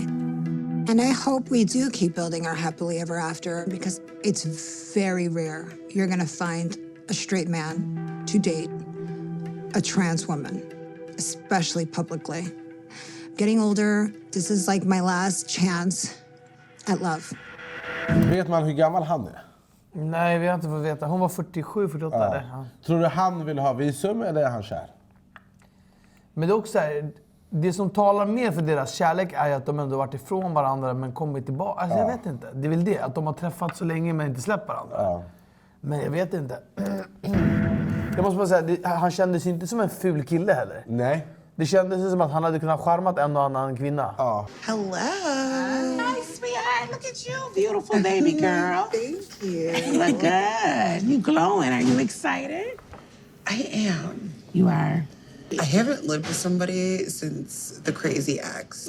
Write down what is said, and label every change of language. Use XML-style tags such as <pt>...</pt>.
<en>And I hope we do keep building our happily ever after because it's very rare you're gonna find a straight man to date a trans woman, especially publicly. Getting older, this is like my last chance at love.</en> <sv>Vet man hur gammal han är? Nej, vi har inte fått veta. Hon var 47, 48 Ja. eller? Ja. Tror du han vill ha visum eller är han kär? Men det är också så här, det som talar mer för deras kärlek är att de ändå varit ifrån varandra men kommit tillbaka. Alltså jag vet inte. Det är väl det, att de har träffats så länge men inte släppt varandra. Ja. Men jag vet inte. Jag måste bara säga, han kändes inte som en ful kille heller. Nej. Det kändes som att han hade kunnat charmat en och annan kvinna. Ja.</sv> <en>Hello. Hi, sweetheart. Look at you, beautiful baby girl. Thank you. You look good. You glowing. Are you excited? I am. You are. I haven't lived with somebody since the crazy ex.</en>